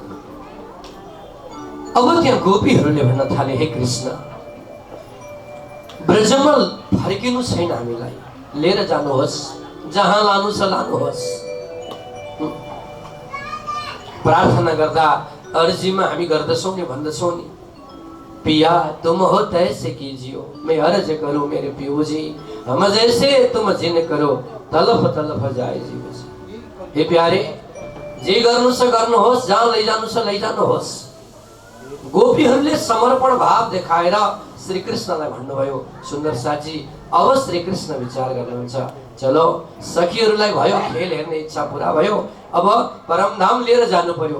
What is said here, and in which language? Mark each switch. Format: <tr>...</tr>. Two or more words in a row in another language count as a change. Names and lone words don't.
<ne>अब त्यहाँ गोपीहरूले भन्न थाले, हे कृष्ण, ब्रजमल फर्किनु छैन, हामीलाई लिएर जानुहोस्, जहाँ लानु छ लानुहोस्। प्रार्थना गर्दा अर्जीमा हामी गर्दछौँ नि, भन्दछौँ नि,</ne> <hi>पिया तुम हो तैसे कीजियो, मैं अर्ज करूँ मेरे पियो जी, हम जैसे तुम जिन करो, तलफ तलफ जाए जीव जी।</hi> <ne>हे प्यारे, जे गर्नु छ गर्नुहोस्, जहाँ लैजानु छ लैजानुहोस्। गोपीहरूले समर्पण भाव देखाएर श्री कृष्णलाई भन्नुभयो, सुन्दर साथी, अब श्री कृष्ण विचार गर्नुहुन्छ, चलो सखीहरूलाई भयो खेल हेर्ने इच्छा पूरा भयो, अब परमधाम लिएर जानु पर्यो।</ne>